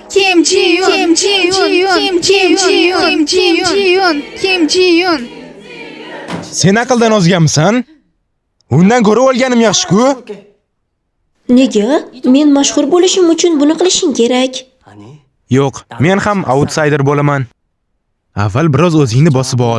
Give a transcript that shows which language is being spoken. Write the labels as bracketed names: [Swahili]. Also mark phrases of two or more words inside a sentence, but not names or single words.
[Uzbek] Kim Ji-yoon, Kim Ji-yoon, Kim Ji-yoon, Kim Ji-yoon, Kim Ji-yoon. Sen aqldan ozganmisan? Undan ko'rib olganim yaxshi-ku. Nega? Men mashhur bo'lishim uchun buni qilishing kerak. [Korean] 아니, [Uzbek] Yo'q, men ham outsider bo'laman. Avval biroz o'zingni bosib ol.